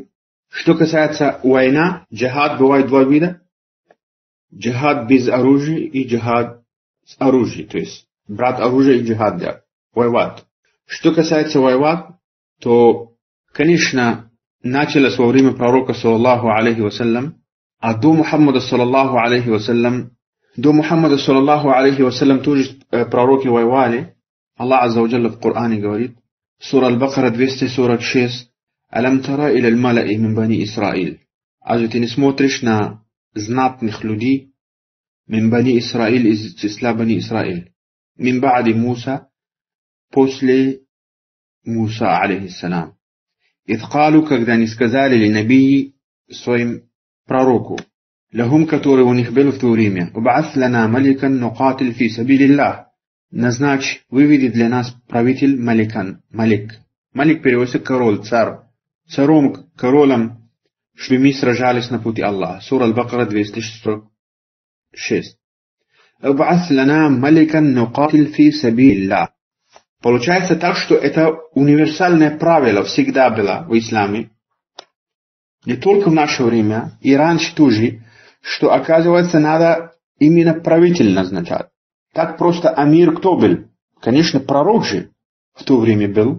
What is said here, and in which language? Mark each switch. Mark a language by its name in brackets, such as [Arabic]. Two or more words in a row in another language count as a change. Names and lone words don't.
[Russian] Что касается войны, джихад бывает два вида. Джихад без оружия и джихад с оружием. То есть брать оружие и джихад делать. Воевать. Что касается воевать, то, конечно, началось во время пророка [Arabic] صلى الله عليه وسلم, [Russian] а до Мухаммада [Arabic] صلى الله عليه وسلم, [Russian] тоже пророки воевали. [Arabic] الله عز وجل [Russian] в Коране говорит, [Arabic] сура Аль-Бакара 246, «ألم تر إلى الملإ من بني إسرائيل». [Russian] А ты не смотришь на знатных людей, [Arabic] من بني إسرائيل, [Russian] из числа [Arabic] بني إسرائيل, من بعد موسى, [Russian] после Муса, алейхиссалам. Идкалу, когда они сказали [Arabic] لنبي [Russian] своим пророку, лахум, который у них был в то время, [Arabic] ابعث لنا ملكا نقاتل في سبيل الله, [Russian] назначь, выведи для нас правитель [Arabic] ملكا، ملك. [Russian] Малик переводится король, царь. Королем, чтобы мы сражались на пути Аллаха. [Arabic] Сура Аль-Бакара 246. ابعث لنا ملكا نقاتل في سبيل الله. [Russian] Получается так, что это универсальное правило всегда было в исламе. Не только в наше время, и раньше тоже, что, оказывается, надо именно правитель назначать. Так просто амир кто был? Конечно, пророк же в то время был.